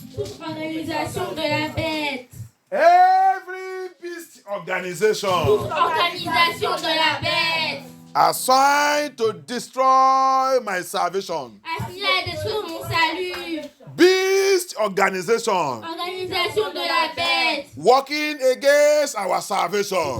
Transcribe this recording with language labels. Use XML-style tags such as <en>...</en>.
<fr>Organisation de la bête.</fr> <en>Every beast organization.</en> <fr>Organisation de la bête.</fr> <en>Assigned to destroy my salvation.</en> <fr>Assigné à détruire mon salut.</fr> <en>Beast organization.</en> <fr>Organisation de la bête.</fr> <en>Working against our salvation.</en>